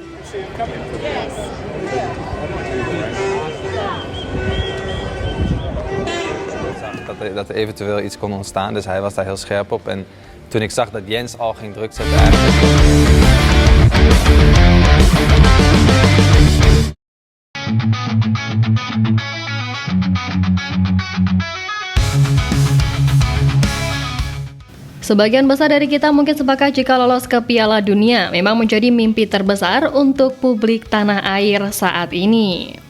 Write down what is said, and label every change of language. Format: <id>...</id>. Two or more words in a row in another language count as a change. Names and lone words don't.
<nl>Dat er eventueel iets kon ontstaan, dus hij was daar heel scherp op. En toen ik zag dat Jens al ging druk zetten eigenlijk...</nl> <id>Sebagian besar dari kita mungkin sepakat jika lolos ke Piala Dunia memang menjadi mimpi terbesar untuk publik tanah air saat ini.</id>